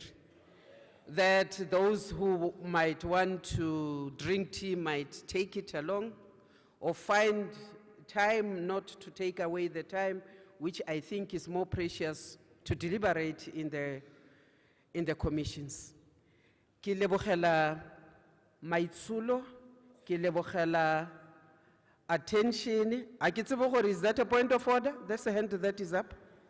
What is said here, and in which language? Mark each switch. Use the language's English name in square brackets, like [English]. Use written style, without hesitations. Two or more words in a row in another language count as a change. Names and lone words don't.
[English] That those who might want to drink tea might take it along or find time not to take away the time, which I think is more precious to deliberate in the commissions. [Tswana] Ke lebogela maitsulo, ke lebogela attention. [English] Is that a point of order? That's a hand that is up.